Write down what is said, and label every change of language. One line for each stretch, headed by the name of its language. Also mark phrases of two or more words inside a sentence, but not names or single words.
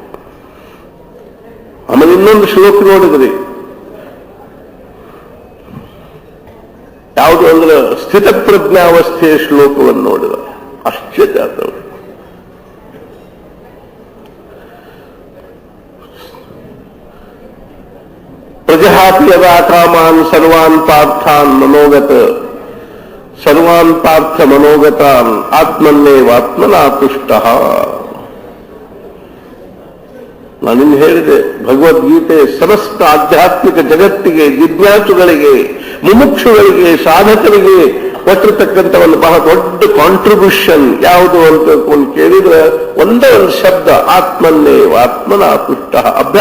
Kannada: ಆಮೇಲೆ ಇನ್ನೊಂದು ಶ್ಲೋಕ ನೋಡಿದ್ರಿ, ಯಾವುದು ಅಂದ್ರೆ ಸ್ಥಿತಪ್ರಜ್ಞಾವಸ್ಥೆಯ ಶ್ಲೋಕವನ್ನು ನೋಡಿದ. ಆಶ್ಚರ್ಯ ಆದವು.
Sanskrit: ಪ್ರಜಹಾತಿ ಯದಾ ಕಾಮಾನ್ ಸರ್ವಾನ್ ಪಾರ್ಥಾನ್ ಮನೋಗತ, ಸರ್ವಾನ್ ಪಾರ್ಥ ಮನೋಗತಾನ್ ಆತ್ಮನ್ನೇವಾತ್ಮನಾ ತುಷ್ಟಃ.
Kannada: ನಾನಿನ್ನು ಹೇಳಿದೆ, ಭಗವದ್ಗೀತೆ ಸಮಸ್ತ ಆಧ್ಯಾತ್ಮಿಕ ಜಗತ್ತಿಗೆ, ಜಿಜ್ಞಾಸುಗಳಿಗೆ, ಮುಮುಕ್ಷುಗಳಿಗೆ, ಸಾಧಕರಿಗೆ ಕೊಟ್ಟಿರ್ತಕ್ಕಂಥ ಒಂದು ಬಹಳ ದೊಡ್ಡ ಕಾಂಟ್ರಿಬ್ಯೂಷನ್ ಯಾವುದು ಅಂತ ಕೇಳಿದ್ರೆ ಒಂದೇ ಒಂದು ಶಬ್ದ,
Sanskrit: ಆತ್ಮನ್ನೇವಾತ್ಮನಾ ತುಷ್ಟಃ.